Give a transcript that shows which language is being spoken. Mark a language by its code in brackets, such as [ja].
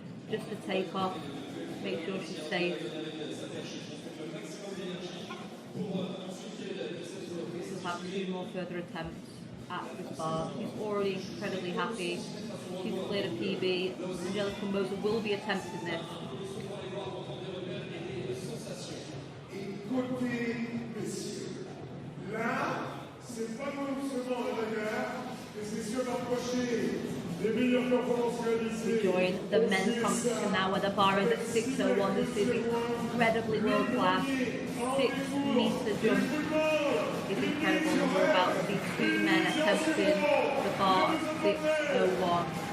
[en] Just to take off, make sure she's safe. She'll have 2 more further attempts at this bar. She's already incredibly happy. She's cleared a PB. Angelica Moser will be attempting this. [fr] Écoutez, messieurs, là, c'est pas seulement la bagarre, mais c'est sûr d'approcher les meilleures performances réalisées. [en] Join the men's competition now where the bar is at 601. This is incredibly world class. 6-meter jump is incredible. And we're about to see 2 men attempting the bar at 601.